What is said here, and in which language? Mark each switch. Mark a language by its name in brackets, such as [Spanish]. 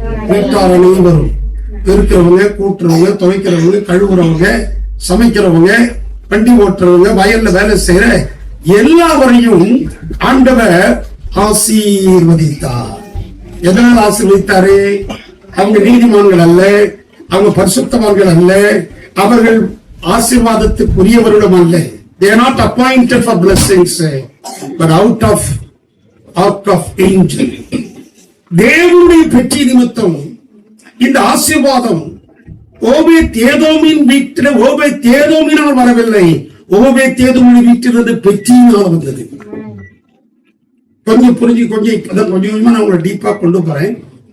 [Tamil] வீட்டார் அனைவரும், பெருக்கிறவங்க, கூட்டுறவங்க, துவைக்கிறவங்க, கழுவுறவங்க, சமைக்கிறவங்க, வண்டி ஓட்டுறவங்க, வயல்ல வேலை செய்யற எல்லாவரையும் ஆண்டவர் ஆசீர்வதித்தார். எதனால் ஆசீர்வதித்தாரு? அவங்க நீதிமான்கள் அல்ல, அவங்க பரிசுத்தவான்கள் அல்ல, அவர்கள் ஆசீர்வாதத்துக்குரியவர்களும் அல்ல. [English] They are not appointed for blessings, but out of angel. [Tamil] தேவனுடைய பெற்றி நிமித்தம் இந்த ஆசீர்வாதம் ஓபேத்-ஏதோமின் வீட்டில் ஓபேத்-ஏதோமினால் வரவில்லை, ஓபேத்-ஏதோமின் வீட்டிலிருந்து பெற்றியினால் வந்தது. கொஞ்சம் புரிஞ்சு இப்பதான் கொஞ்சமா நான் உங்களை டீப்பா கொண்டு போறேன்.